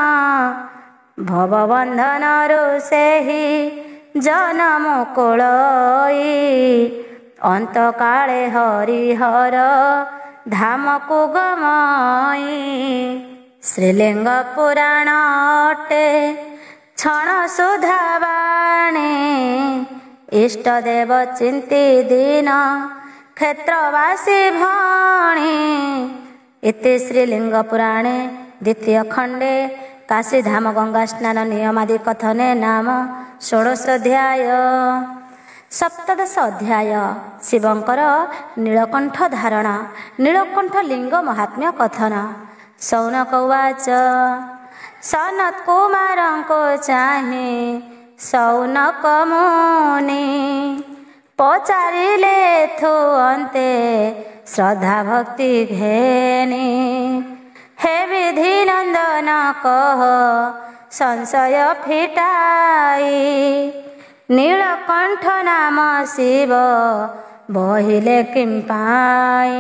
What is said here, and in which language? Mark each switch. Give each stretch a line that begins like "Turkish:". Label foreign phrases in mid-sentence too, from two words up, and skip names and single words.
Odia: ଭବବନ୍ଧନରୁ ସେହି ଜନମ କୋଳଇ, ଅନ୍ତକାଳେ ହରିହର ଧାମକୁ ଗମଇ। ଶ୍ରୀଲିଙ୍ଗ ପୁରାଣ ଅଟେ କ୍ଷଣ ସୁଧା ବାଣେ ଇଷ୍ଟଦେବ ଚିନ୍ତି ଦୀନ କ୍ଷେତ୍ରବାସୀ ଭଣି।
Sanskrit: इति श्रीलिंग पुराणे द्वितीय खंडे काशीधाम गंगा स्नान नियमादि कथने नाम षोडशाध्याय। सप्तदश अध्याय शिवंकर नीलकंठ धारण नीलकंठ लिंग महात्म्य कथन। सौनक उवाच
Odia: ସନତ କୁମାରଙ୍କୁ ଚାହେଁ ସୌନକ ମୁନି ପଚାରିଲେ ଥୋ ଅନ୍ତେ ଶ୍ରଦ୍ଧା ଭକ୍ତି ଘେନି। ହେ ବିଧି ନନ୍ଦନ କହ ସଂଶୟ ଫିଟାଇ ନୀଳକଣ୍ଠ ନାମ ଶିବ ବହିଲେ କିଂ ପାଇ।